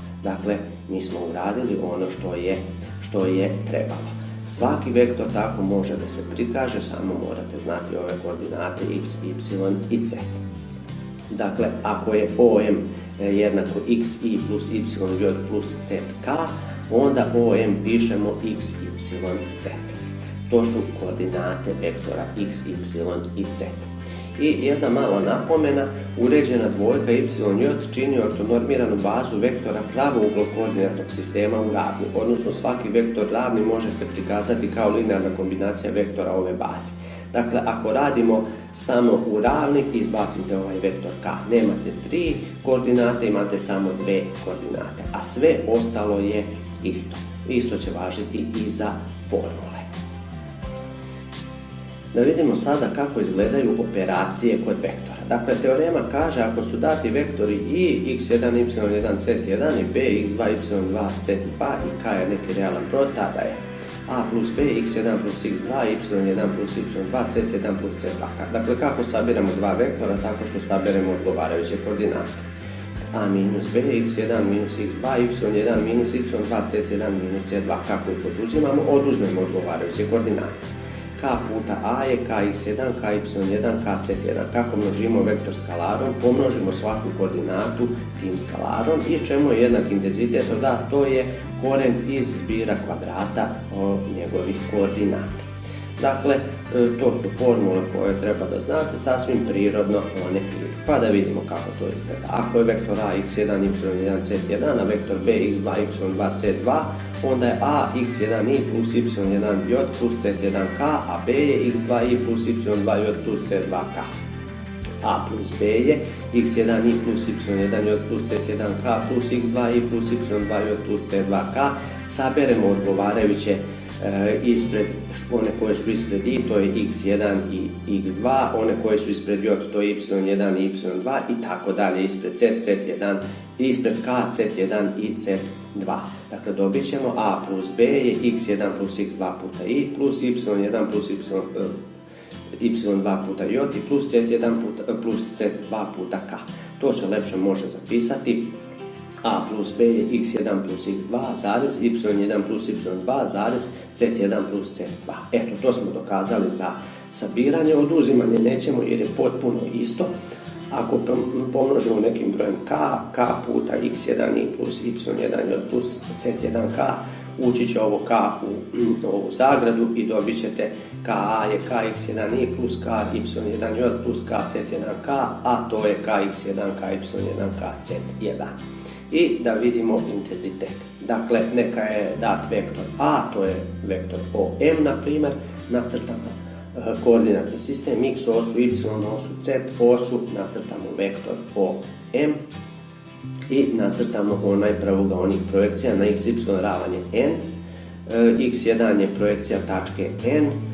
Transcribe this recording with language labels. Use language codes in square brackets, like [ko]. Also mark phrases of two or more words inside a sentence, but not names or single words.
[sr] Dakle, mi smo uradili ono što je trebalo. Svaki vektor tako može da se prikaže, samo morate znati ove koordinate x, y i z. Dakle, ako je OM jednako xi plus yj plus zk, onda OM pišemo x, y, z. To su koordinate vektora x, y i z. I jedna mala napomena, uređena dvojka y, j čini ortonormiranu bazu vektora pravouglog koordinatnog sistema u ravni, odnosno svaki vektor ravni može se prikazati kao linearna kombinacija vektora ove baze. Dakle, ako radimo samo u ravni, izbacite ovaj vektor k. Nemate 3 koordinate, imate samo 2 koordinate, a sve ostalo je isto. Isto će važiti i za formule. Da vidimo sada kako izgledaju operacije kod vektora. Dakle, teorema kaže ako su dati vektori i x1, y1, z1 i b, x2, y2, z2 i k je neki realan broj, tada je a plus b, x1 plus x2, y1 plus y2, z1 plus z2. Dakle, kako sabiramo dva vektora? Tako što sabiremo odgovarajuće koordinate. A minus b, x1 minus x2, y1 minus y2, z1 minus z2. Kako ih oduzimamo? Oduzmemo odgovarajuće koordinate. K puta a je kx1, ky1, kz1. Kako množimo vektor skalarom? Pomnožimo svaku koordinatu tim skalarom i čemu je jednak intenzitet? Da, to je koren iz zbira kvadrata njegovih koordinata. Dakle, to su formule koje treba da znate, sasvim prirodno one pišu. Pa da vidimo kako to izgleda. Ako je vektor a x1, y1, z1, a vektor b x2, y2, z2, onda je a x1i plus y1j plus z1k, a b je x2i plus y2j plus z2k. A plus b je x1i plus y1j plus z1k plus x2i plus y2j plus z2k. Saberemo odgovarajuće ispred, one koje su ispred i, to je x1 i x2, one koje su ispred j, to je y1 i y2 i tako dalje, ispred z, z1, ispred k, z1 i z2. Dakle, dobit ćemo a plus b je x1 plus x2 puta i plus y1 plus y2 puta j i plus z1 plus z2 puta k. To se lepše može zapisati. A plus b je x1 plus x2 zarez y1 plus y2 zarez z1 plus z2. Eto, to smo dokazali za sabiranje. Oduzimanje nećemo jer je potpuno isto. Ako pomnožimo nekim brojem k puta x1i plus y1 plus z1k, ući će ovo k u ovu zagradu i dobit ćete ka je kx1i plus ky1j plus kz1k, a to je kx1, ky1, kz1. I da vidimo intenzitet. Dakle, neka je dat vektor a, to je vektor OM, na primjer, nacrtamo koordinatni sistem, x osu, y osu, z osu, nacrtamo vektor OM i nacrtamo onaj pravougaonik projekcija na x, y ravan je n, x1 je projekcija tačke n,